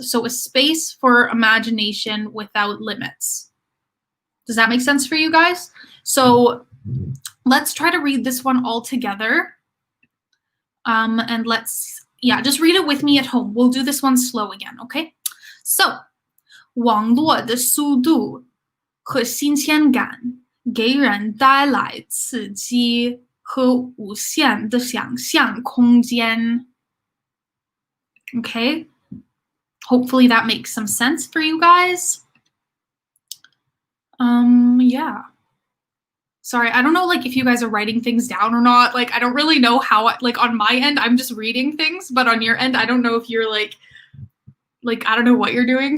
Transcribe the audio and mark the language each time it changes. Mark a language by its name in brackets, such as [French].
[English] So a space for imagination without limits. Does that make sense for you guys? So let's try to read this one all together. And let's, yeah, just read it with me at home. We'll do this one slow again, okay? [Chinese] So, 网络的速度和新鲜感给人带来刺激和无限的想象空间. [English] Okay? Hopefully that makes some sense for you guys. Yeah. Sorry, I don't know like if you guys are writing things down or not. Like I don't really know how, like on my end, I'm just reading things, but on your end, I don't know if you're like I don't know what you're doing.